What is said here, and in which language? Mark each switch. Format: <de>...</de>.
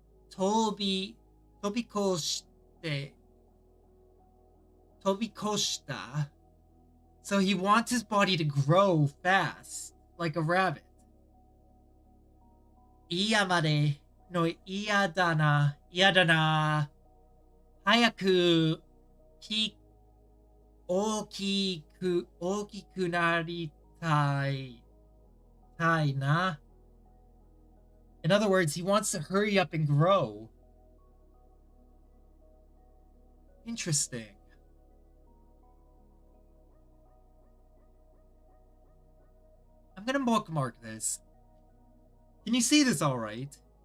<ja>飛び越した。</ja> <en>So he wants his body to grow fast, like a rabbit.</en> <ja>嫌だな。早く大きくなりたいな。</ja> <en>In other words, he wants to hurry up and grow. Interesting. I'm gonna bookmark this. Can you see this all right?</en>